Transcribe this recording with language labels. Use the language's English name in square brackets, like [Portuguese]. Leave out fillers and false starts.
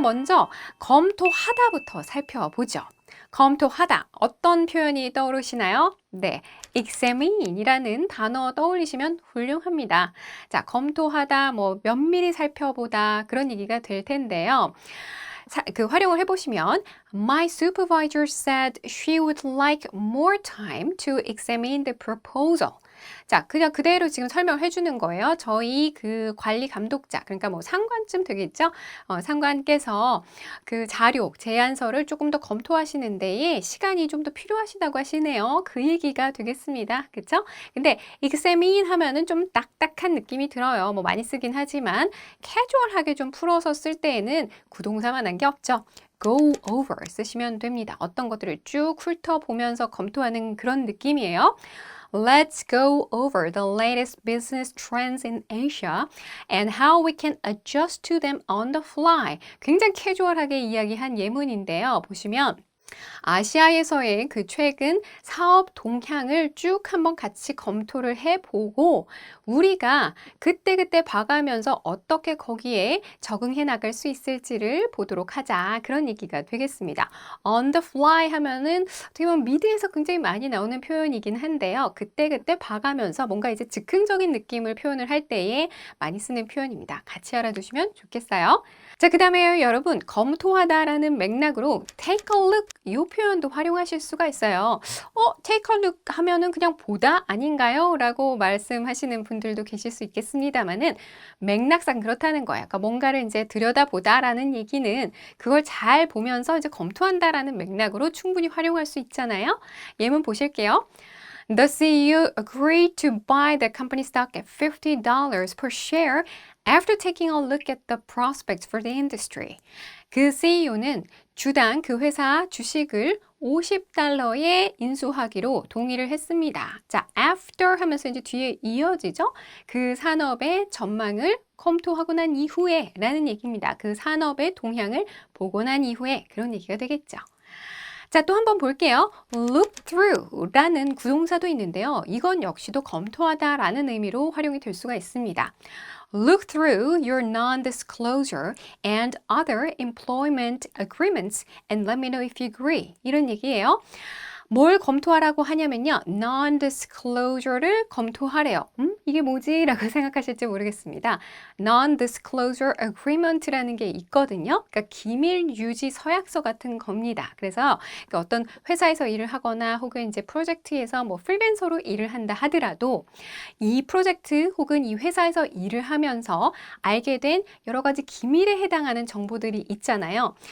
[Korean] 먼저 검토하다부터 살펴보죠. 검토하다. 어떤 표현이 떠오르시나요? 네, examine이라는 단어 떠올리시면 훌륭합니다. 자, 검토하다, 뭐 면밀히 살펴보다 그런 얘기가 될 텐데요. 그 활용을 해보시면 [English] My supervisor said she would like more time to examine the proposal. [Korean] 자, 그냥 그대로 지금 설명을 해주는 거예요. 저희 그 관리 감독자, 그러니까 뭐 상관쯤 되겠죠? 상관께서 그 자료, 제안서를 조금 더 검토하시는 데에 시간이 좀 더 필요하시다고 하시네요. 그 얘기가 되겠습니다. 그쵸? 근데 examine 하면은 좀 딱딱한 느낌이 들어요. 뭐 많이 쓰긴 하지만 캐주얼하게 좀 풀어서 쓸 때에는 구동사만 한 게 없죠. go over 쓰시면 됩니다. 어떤 것들을 쭉 훑어보면서 검토하는 그런 느낌이에요. [English] Let's go over the latest business trends in Asia and how we can adjust to them on the fly. [Korean] 굉장히 캐주얼하게 이야기한 예문인데요. 보시면 아시아에서의 그 최근 사업 동향을 쭉 한번 같이 검토를 해보고 우리가 그때그때 봐가면서 어떻게 거기에 적응해 나갈 수 있을지를 보도록 하자. 그런 얘기가 되겠습니다. On the fly 하면은 어떻게 보면 미드에서 굉장히 많이 나오는 표현이긴 한데요. 그때그때 봐가면서 뭔가 이제 즉흥적인 느낌을 표현을 할 때에 많이 쓰는 표현입니다. 같이 알아두시면 좋겠어요. 자, 그 다음에 여러분 검토하다라는 맥락으로 take a look 이 표현도 활용하실 수가 있어요. take a look 하면은 그냥 보다 아닌가요? 라고 말씀하시는 분들도 계실 수 있겠습니다만은 맥락상 그렇다는 거예요. 그러니까 뭔가를 이제 들여다보다라는 얘기는 그걸 잘 보면서 이제 검토한다라는 맥락으로 충분히 활용할 수 있잖아요. 예문 보실게요. [English] The CEO agreed to buy the company stock at $50 per share after taking a look at the prospects for the industry. [Korean] 그 CEO는 주당 그 회사 주식을 $50에 인수하기로 동의를 했습니다. 자, after 하면서 이제 뒤에 이어지죠? 그 산업의 전망을 검토하고 난 이후에 라는 얘기입니다. 그 산업의 동향을 보고 난 이후에 그런 얘기가 되겠죠. 자, 또 한번 볼게요. look through 라는 구동사도 있는데요. 이건 역시도 검토하다 라는 의미로 활용이 될 수가 있습니다. [English] Look through your non-disclosure and other employment agreements and let me know if you agree. [Korean] 이런 얘기예요. 뭘 검토하라고 하냐면요. non-disclosure를 검토하래요. 이게 뭐지? 라고 생각하실지 모르겠습니다. non-disclosure agreement라는 게 있거든요. 그러니까 기밀 유지 서약서 같은 겁니다. 그래서 어떤 회사에서 일을 하거나 혹은 이제 프로젝트에서 뭐 프리랜서로 일을 한다 하더라도 이 프로젝트 혹은 이 회사에서 일을 하면서 알게 된 여러 가지 기밀에 해당하는 정보들이 있잖아요.